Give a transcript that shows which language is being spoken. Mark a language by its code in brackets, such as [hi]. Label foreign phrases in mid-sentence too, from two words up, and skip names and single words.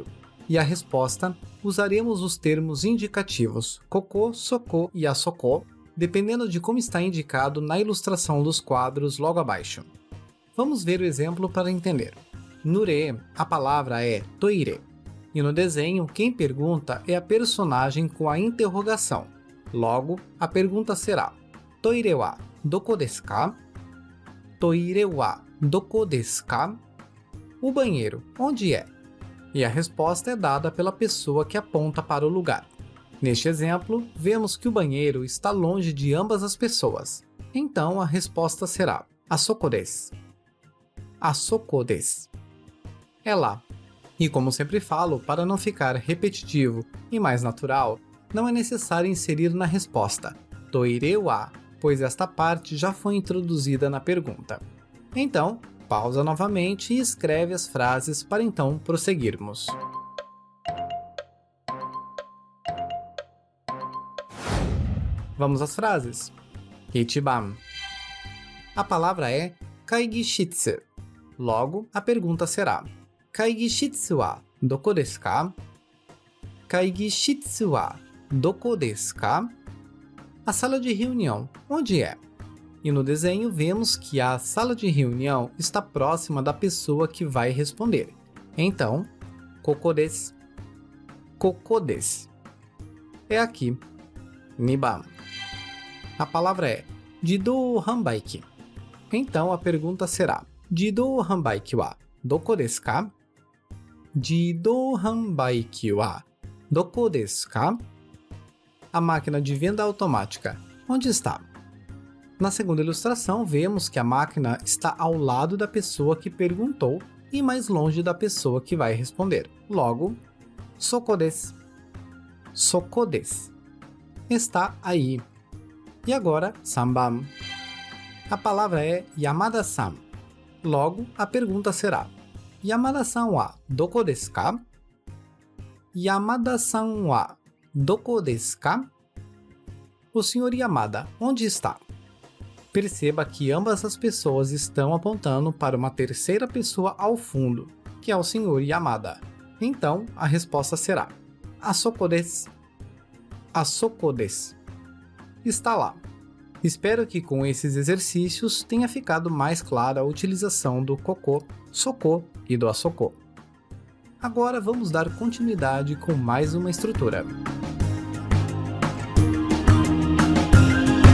[pt] E a resposta, usaremos os termos indicativos koko, soko e asoko, dependendo de como está indicado na ilustração dos quadros logo abaixo. Vamos ver o exemplo para entender. No re, a palavra é toire. E no desenho, quem pergunta é a personagem com a interrogação. Logo, a pergunta será: [ja] トイレはどこですか? トイレはどこですか? [pt] O banheiro, onde é? E a resposta é dada pela pessoa que aponta para o lugar. Neste exemplo, vemos que o banheiro está longe de ambas as pessoas. Então, a resposta será: [ja] あそこです。あそこです. [pt] É lá. E como sempre falo, para não ficar repetitivo e mais natural, não é necessário inserir na resposta [ja] トイレは, [pt] pois esta parte já foi introduzida na pergunta. Então, pausa novamente e escreve as frases para então prosseguirmos. Vamos às frases. Ichiban. A palavra é kaigishitsu. Logo, a pergunta será: [ja] 会議室はどこですか? 会議室はどこですか? [pt] A sala de reunião, onde é? E no desenho vemos que a sala de reunião está próxima da pessoa que vai responder. Então, [ja] ここです。ここです. [pt] É aqui. Niban. A palavra é [ja] 自動販売機. [pt] Então a pergunta será: [ja] 自動販売機はどこですか? 自動販売機はどこですか? [pt] A máquina de venda automática, onde está? Na segunda ilustração, vemos que a máquina está ao lado da pessoa que perguntou e mais longe da pessoa que vai responder. Logo, [ja] そこです。そこです. [pt] Está aí. E agora, sanban. A palavra é Yamada-san. Logo, a pergunta será: [ja] 山田さんはどこですか? 山田さんはどこですか? [pt] O Sr. Yamada, onde está? Perceba que ambas as pessoas estão apontando para uma terceira pessoa ao fundo, que é o Sr. Yamada. Então, a resposta será: [ja] あそこです. あそこです. [pt] Está lá. Espero que com esses exercícios tenha ficado mais clara a utilização do koko, soko e do asoko. Agora vamos dar continuidade com mais uma estrutura.